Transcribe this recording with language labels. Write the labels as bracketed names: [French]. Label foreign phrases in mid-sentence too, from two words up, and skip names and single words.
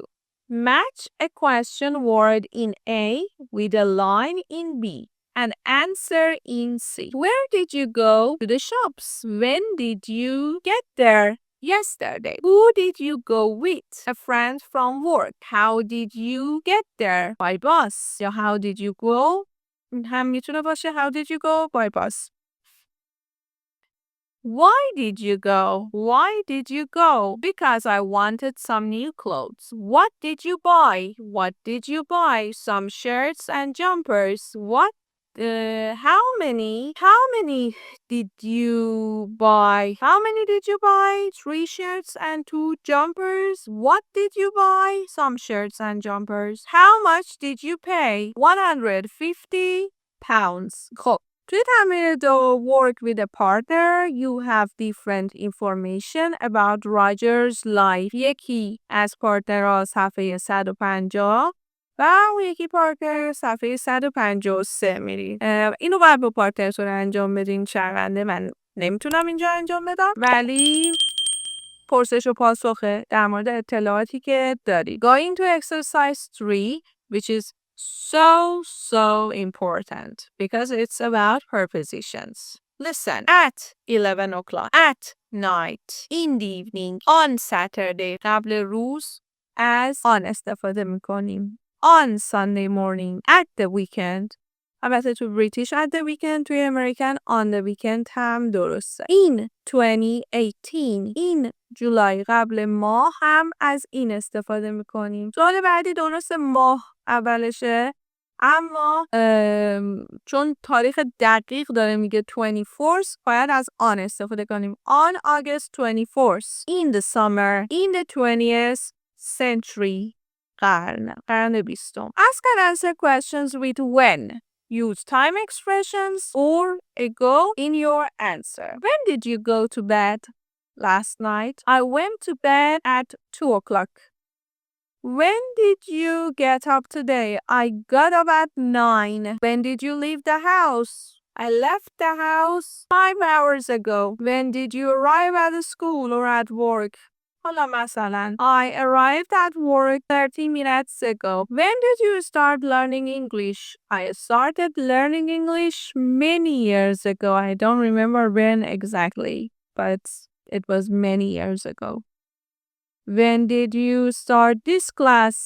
[English] Match a question word in A with a line in B. An answer in C. Where did you go to the shops? When did you get there? Yesterday. Who did you go with? A friend from work. How did you get there? By bus. یا how did you go? [Persian] هم میتونه باشه [English] how did you go? By bus. Why did you go? Why did you go? Because I wanted some new clothes. What did you buy? What did you buy? Some shirts and jumpers. How many did you buy? How many did you buy? 3 shirts and 2 jumpers. What did you buy? Some shirts and jumpers. How much did you pay? 150 pounds. [Persian] خب توی تمرین دو [English] work with a partner you have different information about Roger's life. [Persian] یکی از پارتنرها صفحه 150 و اون یکی پارتنر صفحه 153 میرید. اینو باید با پارتنرتون انجام بدین. شرمنده من نمیتونم اینجا انجام بدم ولی پرسش و پاسخه در مورد اطلاعاتی که داری. [English] Going to exercise 3 which is so important because it's about prepositions. Listen. At 11 o'clock. At night. In the evening. On Saturday. [Persian] قبل روز از on استفاده میکنیم. [English] On Sunday morning. At the weekend. [Persian] البته تو بریتیش [English] at the weekend. توی امریکن on the weekend [Persian] هم درسته. [English] In 2018. [Persian] این جولای قبل ماه هم از این استفاده میکنیم. سوال بعدی درسته ماه اولشه اما چون تاریخ دقیق داره میگه 24th باید از on استفاده کنیم. [English] On August 24th. In the summer. In the 20th century. [Persian] قرن 20. [English] Ask and answer questions with when. Use time expressions or ago in your answer. When did you go to bed? Last night. I went to bed at 2 o'clock. When did you get up today? I got up at 9. When did you leave the house? I left the house 5 hours ago. When did you arrive at the school or at work? [Persian] حالا مثلا [English] I arrived at work 30 minutes ago. When did you start learning English? I started learning English many years ago. I don't remember when exactly, but it was many years ago. When did you start this class?